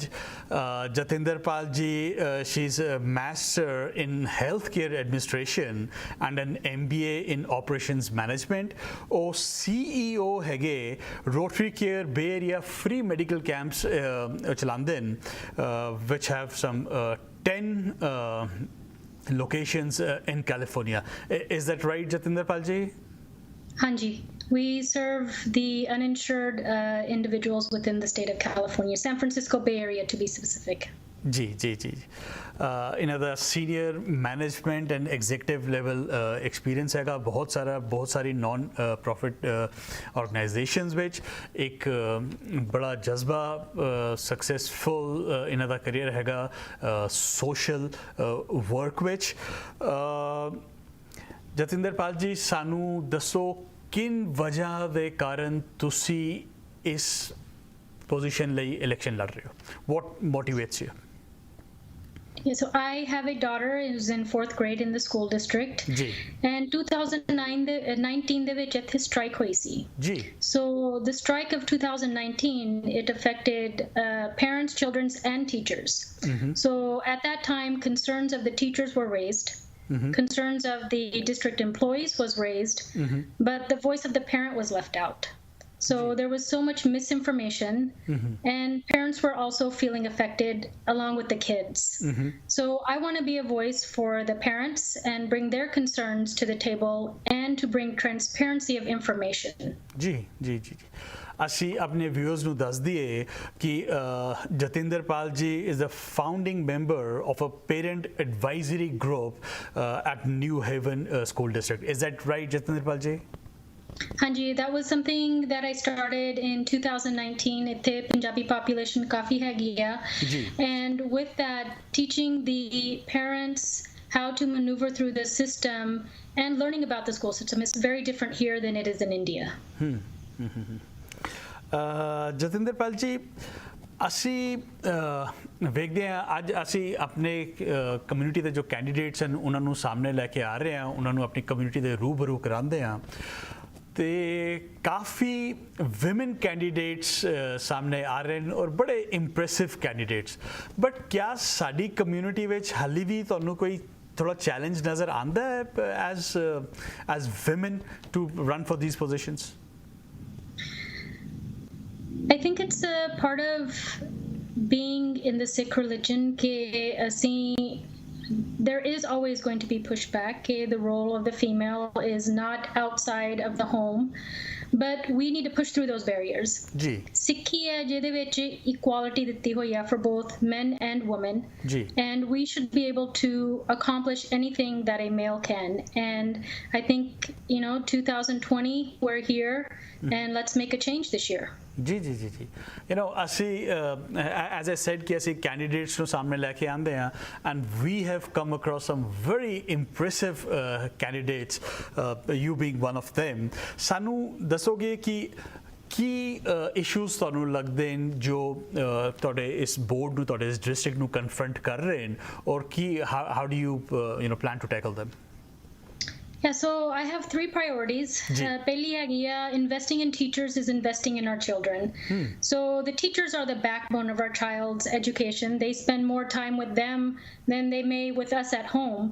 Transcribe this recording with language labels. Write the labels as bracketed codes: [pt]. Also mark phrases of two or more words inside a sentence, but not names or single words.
[en] ਜਤਿੰਦਰ ਪਾਲ ਜੀ, she is a master in health care administration and an MBA in operations management. [pa] ਉਹ CEO ਹੈਗੇ ਰੋਟਰੀ ਕੇਅਰ ਬੇ ਏਰੀਆ ਫ੍ਰੀ ਮੈਡੀਕਲ ਕੈਂਪਸ ਚਲਾਉਂਦੇ ਨੇ [en] which have some 10 locations in California. Is that right, Jatinder Palji? [pa] Hanji. [en] We serve the uninsured individuals within the state of California, San Francisco Bay Area to be specific. [pa] जी. ਇਹਨਾਂ ਦਾ [en] senior management and executive level experience [pa] ਹੈਗਾ ਬਹੁਤ ਸਾਰੀ [en] non profit organizations [pa] ਵਿੱਚ. ਇੱਕ ਬੜਾ ਜਜ਼ਬਾ, ਸਕਸੈਸਫੁਲ ਇਹਨਾਂ ਦਾ ਕਰੀਅਰ ਹੈਗਾ [en] social work [pa] ਵਿੱਚ. ਜਤਿੰਦਰ ਪਾਲ ਜੀ, ਸਾਨੂੰ ਦੱਸੋ ਕਿਨ ਵਜ੍ਹਾ ਦੇ ਕਾਰਨ ਤੁਸੀਂ ਇਸ ਪੋਜੀਸ਼ਨ ਲਈ ਇਲੈਕਸ਼ਨ ਲੜ ਰਹੇ ਹੋ? [en] What motivates you? Yeah, so I have a daughter who's in 4th grade in the school district. [pa] जी. And 2019 ਦੇ ਵਿੱਚ ਇੱਥੇ strike ਹੋਈ ਸੀ. जी. [en] So the strike of 2019, it affected parents, children and teachers. So at that time, concerns of the teachers were raised. Concerns of the district employees was raised, but the voice of the parent was left out. So there was so much misinformation, and parents were also feeling affected along with the kids. So I want to be a voice for the parents and bring their concerns to the table and to bring transparency of information. [pa] जी जी जी ਅਸੀਂ ਆਪਣੇ ਵਿਊਅਰਸ ਨੂੰ ਦੱਸ ਦਈਏ ਕਿ ਜਤਿੰਦਰਪਾਲ ਜੀ [en] is the founding member of a parent advisory group at New Haven School District. Is that right, Jatinderpal ji? Hanji, that was something that I started in 2019. [pa] ਇੱਥੇ [en] Punjabi population [pa] ਕਾਫੀ ਹੈਗੀ ਆ, [en] and with that, teaching the parents how to maneuver through the system and learning about the school system is very different here than it is in India. [pa] ਜਤਿੰਦਰਪਾਲ ਜੀ ਅਸੀਂ ਵੇਖਦੇ ਹਾਂ ਅੱਜ ਅਸੀਂ ਆਪਣੇ ਕਮਿਊਨਿਟੀ ਦੇ ਜੋ ਕੈਂਡੀਡੇਟਸ ਹਨ ਉਹਨਾਂ ਨੂੰ ਸਾਹਮਣੇ ਲੈ ਕੇ ਆ ਰਹੇ ਹਾਂ, ਉਹਨਾਂ ਨੂੰ ਆਪਣੀ ਕਮਿਊਨਿਟੀ ਦੇ ਰੂਬਰੂ ਕਰਾਉਂਦੇ ਹਾਂ ਤੇ ਕਾਫੀ [en] women candidates [pa] ਸਾਹਮਣੇ ਆ ਰਹੇ ਨੇ ਔਰ ਬੜੇ [en] impressive candidates, [pa] ਬਟ ਕਿਆ ਸਾਡੀ ਕਮਿਊਨਿਟੀ ਵਿੱਚ ਹਾਲੇ ਵੀ ਤੁਹਾਨੂੰ ਕੋਈ ਥੋੜਾ ਚੈਲੰਜ ਨਜ਼ਰ ਆਉਂਦਾ ਹੈ [en] as women to run for these positions? I think it's a part of being in the Sikh religion there is always going to be pushback. The role of the female is not outside of the home, but we need to push through those barriers. [pa] ਸਿੱਖੀ ਹੈ ਜਿਹੜੇ ਵਿੱਚ [en] equality [pa] ਦਿੱਤੀ ਹੋਈ ਹੈ [en] for both men and women, and we should be able to accomplish anything that a male can. And I think 2020 we're here, and let's make a change this year. [pa] ਜੀ ਜੀ ਜੀ ਜੀ ਅਸੀਂ [en] as I said [pa] ਕਿ ਅਸੀਂ ਕੈਂਡੀਡੇਟਸ ਨੂੰ ਸਾਹਮਣੇ ਲੈ ਕੇ ਆਉਂਦੇ ਹਾਂ [en] and we have come across some very impressive candidates, you being one of them. [pa] ਸਾਨੂੰ ਦੱਸੋਗੇ ਕਿ ਕੀ ਇਸ਼ੂਜ਼ ਤੁਹਾਨੂੰ ਲੱਗਦੇ ਨੇ ਜੋ ਤੁਹਾਡੇ ਇਸ ਬੋਰਡ ਨੂੰ ਤੁਹਾਡੇ ਇਸ ਡਿਸਟ੍ਰਿਕਟ ਨੂੰ ਕਨਫਰੰਟ ਕਰ ਰਹੇ ਨੇ ਔਰ ਕੀ [en] how do you plan to tackle them? Yeah, so I have 3 priorities. [pa] ਪਹਿਲੀ ਹੈ [en] investing in teachers is investing in our children. So the teachers are the backbone of our child's education. They spend more time with them than they may with us at home.